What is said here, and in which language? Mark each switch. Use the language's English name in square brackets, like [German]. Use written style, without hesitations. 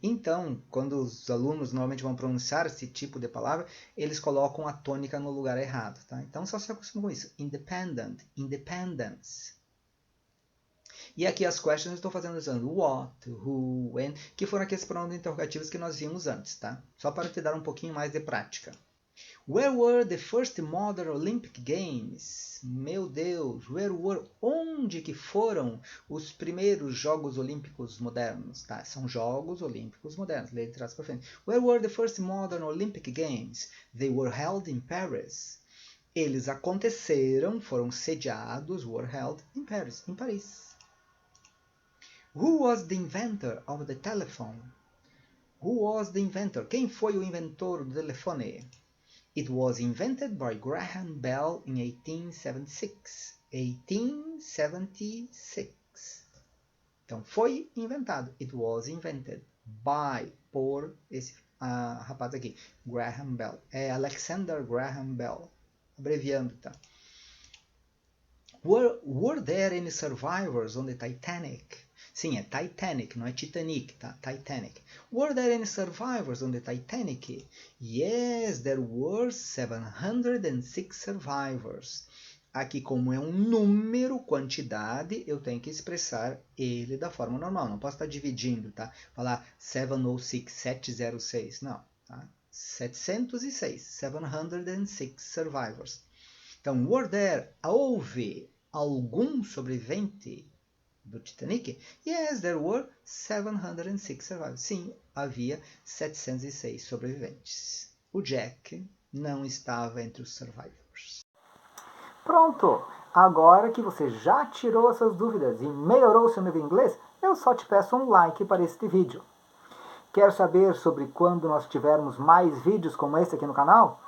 [Portuguese] Então, quando os alunos normalmente vão pronunciar esse tipo de palavra, eles colocam a tônica no lugar errado. Tá? Então, só se acostuma com isso. Independent, independence. E aqui as questions eu estou fazendo usando what, who, when, que foram aqueles pronomes interrogativos que nós vimos antes, tá? Só para te dar um pouquinho mais de prática. [English] Where were the first modern Olympic Games? [Portuguese] Meu Deus, where were? Onde que foram os primeiros Jogos Olímpicos modernos? Tá? São Jogos Olímpicos modernos. Leia de trás para frente. [English] Where were the first modern Olympic Games? They were held in Paris. [Portuguese] Eles aconteceram, foram sediados, were held in Paris, em Paris. [English] Who was the inventor of the telephone? Who was the inventor? [Portuguese] Quem foi o inventor do telefone? [English] It was invented by Graham Bell in 1876. [Portuguese] 1876. Então, foi inventado. [English] It was invented by, [Portuguese] por esse rapaz aqui, Graham Bell. É Alexander Graham Bell. Abreviando, tá? [English] Were there any survivors on the Titanic? [Portuguese] Sim, é Titanic, não é Titanic, tá? Titanic. [English] Were there any survivors on the Titanic? Yes, there were 706 survivors. [Portuguese] Aqui, como é um número, quantidade, eu tenho que expressar ele da forma normal. Não posso estar dividindo, tá? Falar 706, 706. Não, tá? [English] 706, 706 survivors. [Portuguese] Então, were there, houve algum sobrevivente do Titanic? [English] Yes, there were 706 survivors. [Portuguese] Sim, havia 706 sobreviventes. O Jack não estava entre os survivors. Pronto! Agora que você já tirou essas dúvidas e melhorou seu nível em inglês, eu só te peço um like para este vídeo. Quer saber sobre quando nós tivermos mais vídeos como esse aqui no canal?